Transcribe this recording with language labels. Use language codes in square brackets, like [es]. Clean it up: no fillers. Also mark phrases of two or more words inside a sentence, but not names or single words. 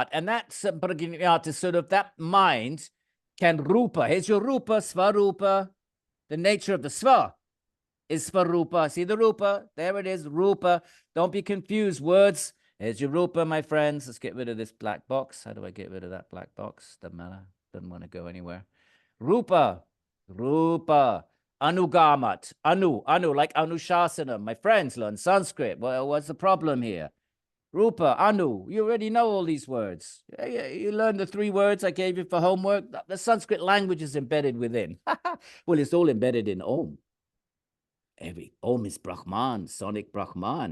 [en] And that Sampragnata, sort of that mind can Rupa. Here's your Rupa, Svarupa. The nature of the Sva is Svarupa. See the Rupa? There it is, Rupa. Don't be confused. Words. Here's your Rupa, my friends. Let's get rid of this black box. How do I get rid of that black box? Doesn't matter. Doesn't want to go anywhere. Rupa. Rupa. Anugamat. Anu, like Anushasana. My friends learn Sanskrit. Well, what's the problem here? Rupa, Anu. You already know all these words. You learned the 3 words I gave you for homework. The Sanskrit language is embedded within. Well, it's all embedded in Om. Om is Brahman, sonic Brahman.